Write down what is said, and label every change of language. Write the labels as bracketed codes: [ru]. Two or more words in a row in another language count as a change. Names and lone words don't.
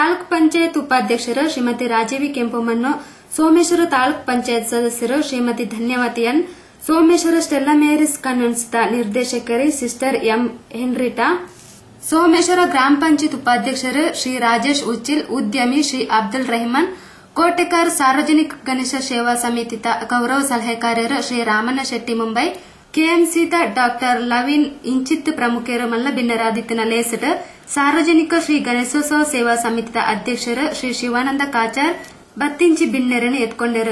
[tcy] ಪಂಚಾಯತ್ ಉಪಾಧ್ಯಕ್ಷರು ಶ್ರೀಮತಿ ರಾಜೀವಿ ಕೆಂಪಮ್ಮನ್ನು, ಸೋಮೇಶ್ವರ ತಾಲೂಕ್ ಪಂಚಾಯತ್ ಸದಸ್ಯರು ಶ್ರೀಮತಿ ಧನ್ಯವತಿ ಎನ್, ಸೋಮೇಶ್ವರ ಸ್ಟೆಲ್ಲಾ ಮೇರಿಸ್ ಕನ್ವೆಂಟ್ಸ್ನ ನಿರ್ದೇಶಕರಿ ಸಿಸ್ಟರ್ ಎಂ ಹೆನ್ರಿಟಾ, ಸೋಮೇಶ್ವರ ಗ್ರಾಮ ಪಂಚಾಯತ್ ಉಪಾಧ್ಯಕ್ಷರು ಶ್ರೀ ರಾಜೇಶ್ ಉಚ್ಚಿಲ್, ಉದ್ಯಮಿ ಶ್ರೀ ಅಬ್ದುಲ್ ರೆಹಮಾನ್, ಕೋಟೆಕಾರ್ ಸಾರ್ವಜನಿಕ ಗಣೇಶ ಸೇವಾ ಸಮಿತಿದ ಗೌರವ ಸಲಹೆಕಾರರು ಶ್ರೀ ರಾಮಣ್ಣ ಶೆಟ್ಟಿ ಮುಂಬೈ, ಕೆಎಂಸಿದ ಡಾಕ್ಟರ್ ಲವಿನ್ ಇಂಚಿತ್ ಪ್ರಮುಖರು ಮಲ್ಲ ಭಿನ್ನರಾದಿತ್ಯನ ಲೇಸಟ್, ಸಾರ್ವಜನಿಕ ಶ್ರೀ ಗಣೇಶೋತ್ಸವ ಸೇವಾ ಸಮಿತಿದ ಅಧ್ಯಕ್ಷರು ಶ್ರೀ ಶಿವಾನಂದ ಕಾಚಾರ್ ಬತ್ತಿಂಚಿ ಭಿನ್ನರನ್ನು ಎತ್ಕೊಂಡರು.